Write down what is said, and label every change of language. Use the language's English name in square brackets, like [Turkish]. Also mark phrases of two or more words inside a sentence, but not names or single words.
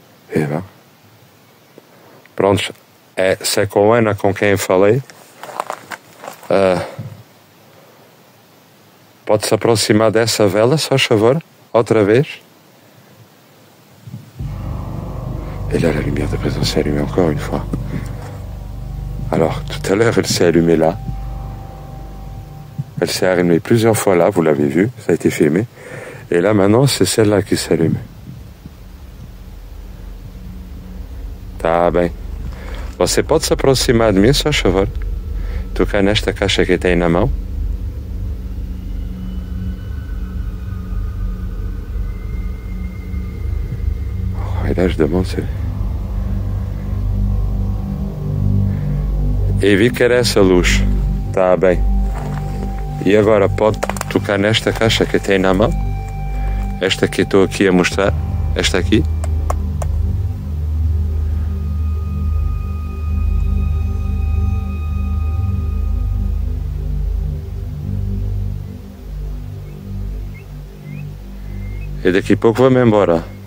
[Portuguese] Viva. Pronto, se é com a Ana com quem falei. Pode se aproximar dessa vela, só favor, outra vez. [French] Et là, la lumière de présence s'est allumée encore une fois. Alors, tout à l'heure, elle s'est allumée là. Elle s'est allumée plusieurs fois là, vous l'avez vu, ça a été filmé. Et là, maintenant, c'est celle-là qui s'allume. [Portuguese] Tá bem. Você pode se aproximar de mim, só favor? Tocar nesta caixa que tem na mão. [French] Et là, je demande... [Portuguese] E vi que era essa luz. Tá bem. E agora pode tocar nesta caixa que tem na mão. Esta que estou aqui a mostrar. Esta aqui. E daqui a pouco vou-me embora.